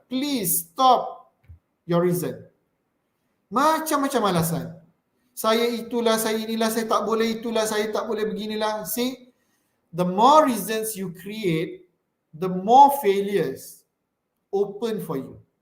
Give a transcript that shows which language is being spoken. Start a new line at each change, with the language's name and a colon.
English: Please stop your reason.
Malay: Macam-macam alasan. Saya itulah, saya inilah, saya tak boleh itulah, saya tak boleh beginilah.
English: See? The more reasons you create, the more failures open for you.